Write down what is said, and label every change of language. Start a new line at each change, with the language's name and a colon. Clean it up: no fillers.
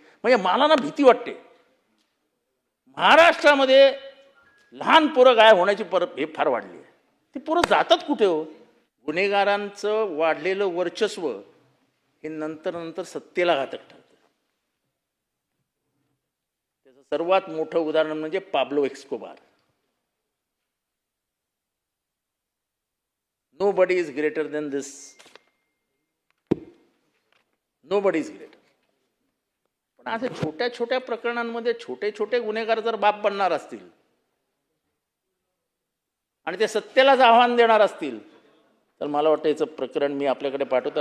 Marathi: म्हणजे मला ना भीती वाटते. महाराष्ट्रामध्ये लहान पोरं गायब होण्याची हे फार वाढली आहे. ती पोरं जातात कुठे हो? गुन्हेगारांचं वाढलेलं वर्चस्व हे नंतर नंतर सत्तेला घातक ठरतं. त्याचं सर्वात मोठं उदाहरण म्हणजे Pablo Escobar.
English: Nobody is greater than this. Nobody is greater.
Marathi: पण अशा छोट्या छोट्या प्रकरणांमध्ये छोटे छोटे गुन्हेगार जर बाप बनणार असतील आणि ते सत्तेलाच आव्हान देणार असतील तर मला वाटतं याचं प्रकरण मी आपल्याकडे पाठवतो.